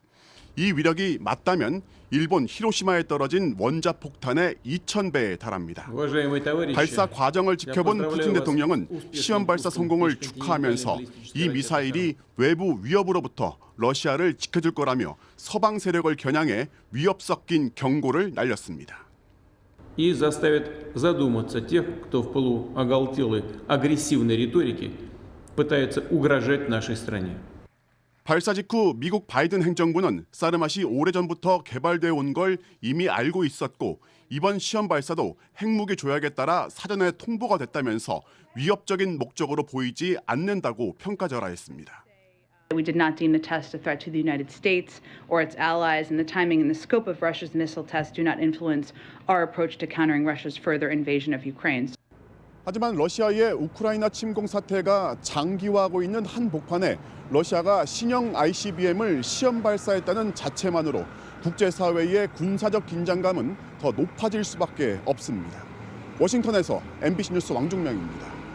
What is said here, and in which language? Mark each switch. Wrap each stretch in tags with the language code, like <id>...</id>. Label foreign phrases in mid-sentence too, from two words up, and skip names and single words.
<ko>이 위력이 맞다면 일본 히로시마에 떨어진 원자폭탄의 2000배에 달합니다. 발사 과정을 지켜본 푸틴 대통령은 시험 발사 성공을 축하하면서 이 미사일이 외부 위협으로부터 러시아를 지켜줄 거라며 서방 세력을 겨냥해 위협 섞인 경고를 날렸습니다.</ko> <ru>И заставит задуматься тех, кто в пылу оголтелой агрессивной риторики пытается угрожать нашей стране.</ru> <ko>발사 직후 미국 바이든 행정부는 사르맛이 오래전부터 개발되어 온 걸 이미 알고 있었고 이번 시험 발사도 핵무기 조약에 따라 사전에 통보가 됐다면서 위협적인 목적으로 보이지 않는다고 평가절하했습니다.</ko> <en>We did not deem the test a threat to the United States or its allies, and the timing and the scope of Russia's missile tests do not influence our approach to countering Russia's further invasion of Ukraine.</en> <ko>하지만 러시아의 우크라이나 침공 사태가 장기화하고 있는 한복판에 러시아가 신형 ICBM을 시험 발사했다는 자체만으로 국제사회의 군사적 긴장감은 더 높아질 수밖에 없습니다. 워싱턴에서 MBC 뉴스 왕종명입니다.</ko>